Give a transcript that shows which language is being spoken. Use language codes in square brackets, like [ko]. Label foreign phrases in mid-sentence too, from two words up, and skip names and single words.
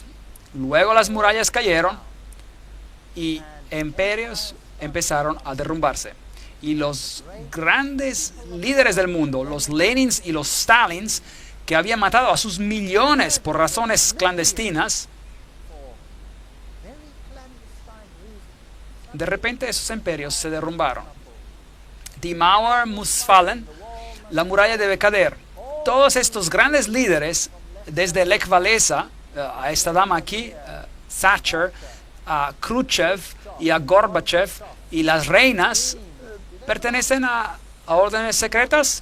[es] Luego las murallas cayeron y imperios empezaron a derrumbarse. Y los grandes líderes del mundo, los Lenins y los Stalins, que habían matado a sus millones por razones clandestinas, de repente esos imperios se derrumbaron. [de] Die Mauer muss fallen, [es] la muralla debe caer. Todos estos grandes líderes, desde Lech Walesa, a esta dama aquí, Thatcher, a Khrushchev y a Gorbachev, y las reinas, ¿pertenecen a órdenes secretas?